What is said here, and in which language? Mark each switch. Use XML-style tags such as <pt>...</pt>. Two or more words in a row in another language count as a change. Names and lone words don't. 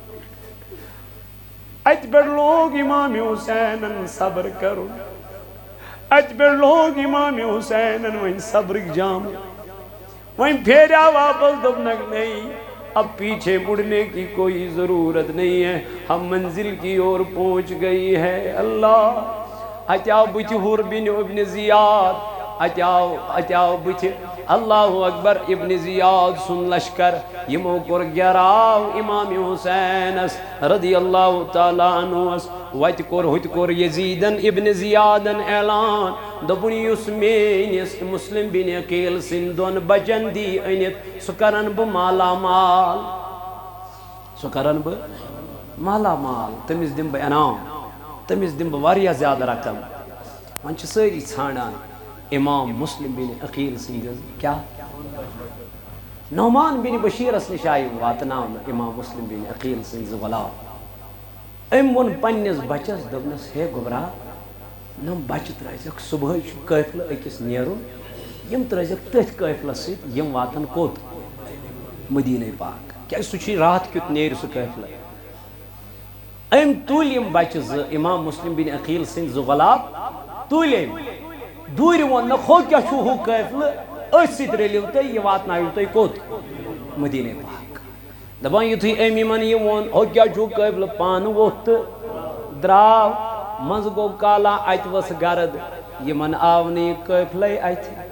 <ks>اتہِ پٮ۪ٹھ لوگ امام حُسینن صبر کرُن اتہِ پٮ۪ٹھ لوگ امام حُسینن وۄنۍ صبرٕکۍ جامہٕ وۄنۍ پھیریٛاو واپس دوٚپنکھ نہیں</ks> <ur>اب پیچھے مڑنے کی کوئی ضرورت نہیں ہے ہم منزل کی اور پہنچ گئی ہے</ur> <ks>اللہ اتیاو بُتھِ حُر بن ابن زیاد اتیاو بُتھِ</ks> <ar>اللہ اکبر</ar> <ks>ابن زیاد سُنٛد لشکر یِمو کوٚر گیراو امام حُسینس</ks> <ar>رضی اللہ تعالیٰ</ar> <ks>عنہس وتہِ کوٚر یزیدن ابن زیادن اعلان دوٚپُن یُس میٲنِس مسلم بن عقیل سٕنٛدۍ دۄن بچن دی أنِتھ سُہ کرن بہٕ مالا مال مالا مال تٔمِس دِمہٕ بہٕ انعام تٔمِس دِمہٕ بہٕ واریاہ زیادٕ رقم وۄنۍ چھِ سٲری ژھانڈان امام مسلم بن عقیل سٕنٛدِس کیٛاہ نعمان بن بشیرس نِش آیہِ واتناونہٕ امام مسلم بن عقیل سٕنٛدۍ زٕ غلام أمۍ ووٚن پننِس بچس دوٚپنس ہے گوٚبرا نم بچہِ ترٲزیکھ صبحٲے چھُ قٲفلہٕ أکِس نیرُن یِم ترٲزیکھ تٔتھۍ قٲفلس سۭتۍ یِم واتن کوٚت مدیٖنہ پاک کیازِ سُہ چھُے راتھ کیُتھ نیرِ سُہ قٲفلہٕ أمۍ تُلۍ یِم بچہِ زٕ امام مسلم بن عقیل سٕنٛدۍ زٕ غلام تُلۍ أمۍ دوٗرِ ووٚننکھ ہُہ کیٛاہ چھُ ہُہ قٲفلہٕ أتھۍ سۭتۍ رٔلِو تُہۍ یہِ واتنٲیِو تُہۍ کوٚت مدیٖنہ پاک دپان یُتھُے أمۍ یِمن یہِ ووٚن ہُہ کیٛاہ چھُ قٲفلہٕ پانہٕ ووٚتھ تہٕ درٛاو منٛزٕ گوٚو کالا اتہِ ؤژھ گرد یِمن آو نہٕ یہِ قٲفلَے اتھِ</ks>